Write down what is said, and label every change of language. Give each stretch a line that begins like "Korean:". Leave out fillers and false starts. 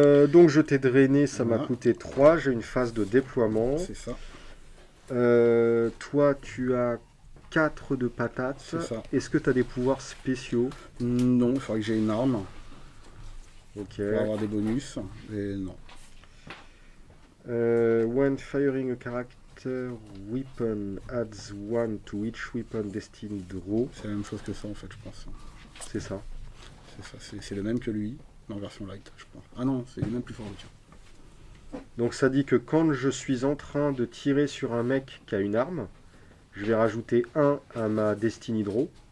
French: Donc, je t'ai drainé, ça m'a coûté 3. J'ai une phase de déploiement. C'est ça. Toi, tu as 4 de patates. C'est ça. Est-ce que tu as des pouvoirs spéciaux? Non, il faudrait que j'ai une arme. Ok. Pour avoir des bonus. Et non.
English: When firing a character weapon adds 1 to each weapon destined draw.
French: C'est la même chose que ça en fait, je pense. C'est ça. C'est ça, c'est le même que lui, mais en version light, je pense. Ah non, c'est même plus fort, tiens. Donc ça dit que quand je suis en train de tirer sur un mec qui a une arme, je vais rajouter 1 à ma Destiny Draw.